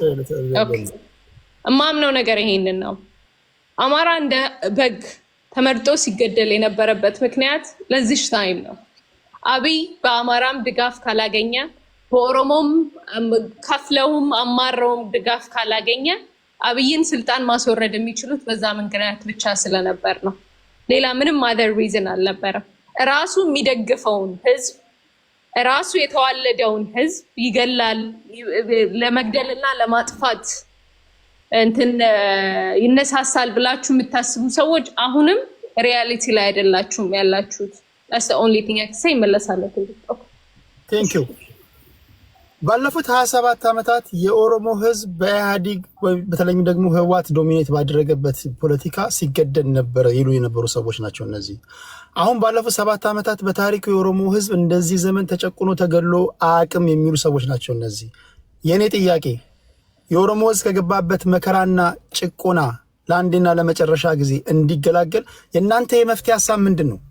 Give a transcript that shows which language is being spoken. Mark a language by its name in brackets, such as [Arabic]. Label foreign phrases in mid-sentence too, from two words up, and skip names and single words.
[Amharic] የማምነው ነገር ይሄንን ነው። አማራ እንደ በግ ተመርጦ ሲገደል የነበረበት ምክንያት ለዚህ ታይም ነው። አብይ በአማራም ድጋፍ ካላገኘ በኦሮሞም ከፍለውም አማረውም ድጋፍ ካላገኘ አብይን ስልጣን ማስወረድ የሚችሉት በዛ ምክንያት ብቻ ስለነበር ነው። ሌላ ምንም [English] other reason [Amharic] አልነበረም። ራሱ የሚደግፈውን ህዝብ ራሱ የተዋለደውን ህዝብ ይገላል። ለመግደልና ለማጥፋት እንትን ይነሳሳል ብላችሁ የምታስቡ ሰዎች አሁንም ሪያሊቲ ላይ አይደላችሁም ያላችሁት። [English] that's the only thing I can say። [Amharic] መለሳለሁ። [English] Thank you። [Amharic] ባለፉት 27 ዓመታት የኦሮሞ ህዝብ በኢህአዴግ በተለይም ደግሞ ህወሓት ዶሚኔት ባደረገበት ፖለቲካ ሲገደል ነበር ይሉ የነበሩ ሰዎች ናቸው እነዚህ። አሁን ባለፉት 7 ዓመታት በታሪኩ የኦሮሞ ህዝብ እንደዚህ ዘመን ተጨቁኖ ተገድሎ አቅም የሚሉ ሰዎች ናቸው እነዚህ። የኔ ጥያቄ የኦሮሞ ህዝብ ከገባበት መከራና ጭቆና ለአንዴና ለመጨረሻ ጊዜ እንዲገላገል የእናንተ የመፍትሄ ሐሳብ ምንድን ነው?